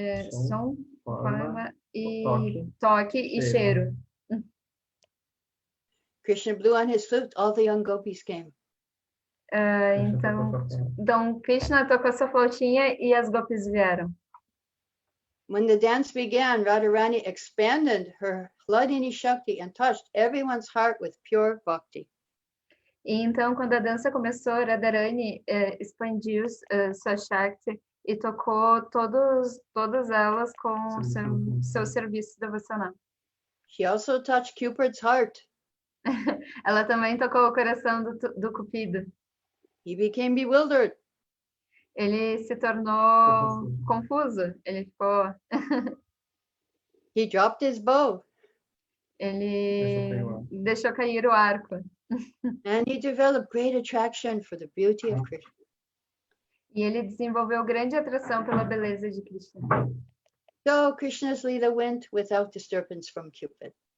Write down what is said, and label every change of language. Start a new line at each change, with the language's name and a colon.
Portuguese: Som, forma e toque e cheiro.
English: Krishna blew on his flute, all the young gopis came.
Portuguese: Então Krishna tocou sua flautinha e as gopis vieram.
English: when the dance began, Radharāṇī expanded her Hladini Shakti and touched everyone's heart with pure bhakti.
Portuguese: E então, quando a dança começou, Radharāṇī expandiu sua Shakti e tocou todas elas com seu serviço devocional.
English: She also touched Cupid's heart.
Portuguese: Ela também tocou o coração do Cupido.
English: He became bewildered.
Portuguese: Ele se tornou confuso. Ele ficou...
English: He dropped his bow.
Portuguese: Ele deixou cair o arco.
English: And he developed great attraction for the beauty of Krishna.
Portuguese: E ele desenvolveu grande atração pela beleza de Krishna.
English: So Krishna's Leela went without disturbance from Cupid.